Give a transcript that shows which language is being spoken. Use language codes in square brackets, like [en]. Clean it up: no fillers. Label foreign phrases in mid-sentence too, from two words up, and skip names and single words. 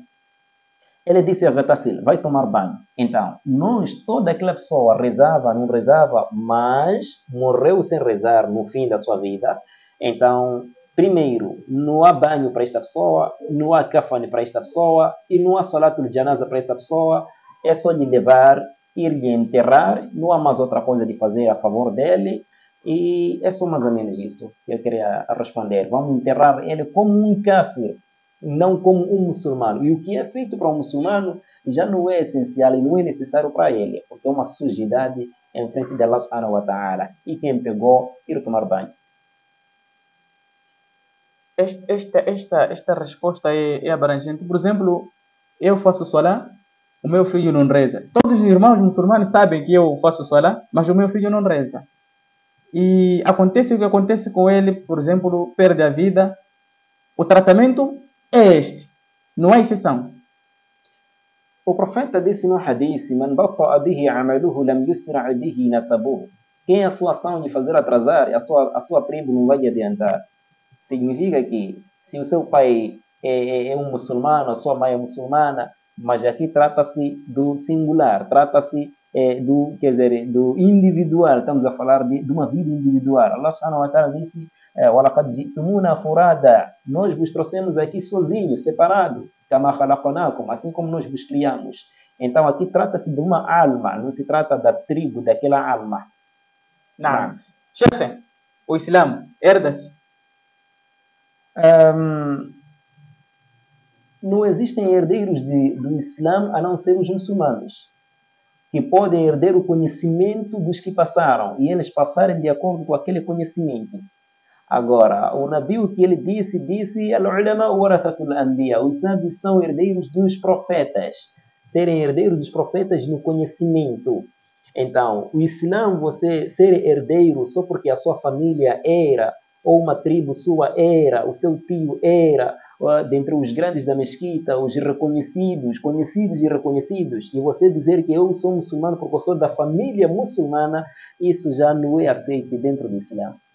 [pt] Ele disse a Ghatasil, vai tomar banho. Então, toda aquela pessoa rezava, não rezava, mas morreu sem rezar no fim da sua vida. Então, primeiro, não há banho para esta pessoa, não há kafane para esta pessoa, e não há [ar] صلاة الجنازة [pt] para esta pessoa. É só lhe levar, ir lhe enterrar, não há mais outra coisa de fazer a favor dele. E é só mais ou menos isso que eu queria responder. Vamos enterrar ele como um kafir, não como um muçulmano. E o que é feito para um muçulmano já não é essencial e não é necessário para ele, porque é uma sujidade em frente de [ar] الله سبحانه وتعالى. [pt] E quem pegou, ir tomar banho. Esta resposta é abrangente. Por exemplo, eu faço solá, o meu filho não reza. Todos os irmãos muçulmanos sabem que eu faço solá, mas o meu filho não reza. E acontece o que acontece com ele, por exemplo, perde a vida. O tratamento é este, não há exceção. O profeta disse no hadith: [ar] من بطأ به عمله لم يسرع به نسبه. [pt] Quem a sua ação lhe fazer atrasar, a sua tribo não vai adiantar. Significa que se o seu pai é um muçulmano, a sua mãe é muçulmana, mas aqui trata-se do singular, trata-se do individual. Estamos a falar de uma vida individual. [ar] الله سبحانه وتعالى disse: وَلَقَدْ جِئْتُمُونَا فُرَادًا. [pt] Nós vos trouxemos aqui sozinhos, separados, [ar] كَمَا خَلَقْنَاكُمْ, [pt] assim como nós vos criamos. Então aqui trata-se de uma alma, não se trata da tribo, daquela alma. Não. Chefe, o Islã herda-se? Não existem herdeiros do Islã a não ser os muçulmanos, que podem herder o conhecimento dos que passaram e eles passarem de acordo com aquele conhecimento. Agora, o Nabi, o que ele disse, [ar] العلماء ورثة الأنبياء. [pt] Os sábios são herdeiros dos profetas. Serem herdeiros dos profetas no conhecimento. Então, o Islã, você ser herdeiro só porque a sua família era, ou uma tribo sua era, o seu tio era, dentre os grandes da mesquita, os reconhecidos, conhecidos e reconhecidos, e você dizer que eu sou muçulmano porque eu sou da família muçulmana, isso já não é aceito dentro do Islã.